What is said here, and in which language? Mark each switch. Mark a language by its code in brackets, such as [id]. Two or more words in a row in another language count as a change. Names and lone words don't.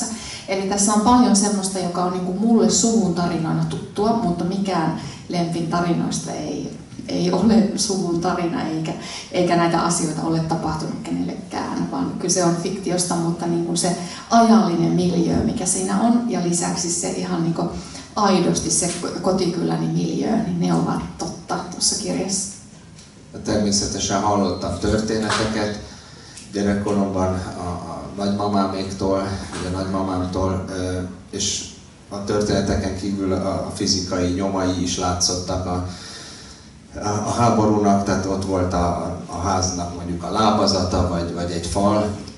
[fi] Eli tässä on paljon semmoista, joka on niin kuin mulle suvun tarinoina tuttua, mutta mikään Lempin tarinoista ei ole suvun tarina eikä näitä asioita ole tapahtunut kenellekään, vaan kyse on fiktiosta, mutta niin kuin se ajallinen miljöö, mikä siinä on, ja lisäksi se ihan niin kuin aidosti se kotikyläni miljöö, niin ne ovat totta tuossa kirjassa. [hu] Természetesen hallottam történeteket gyerekkoromban a nagymamáméktól, a nagymamámtól, és a történeteken kívül a fizikai nyomai is látszottak a háborúnak, tehát ott volt a háznak mondjuk a lábazata, vagy egy fal,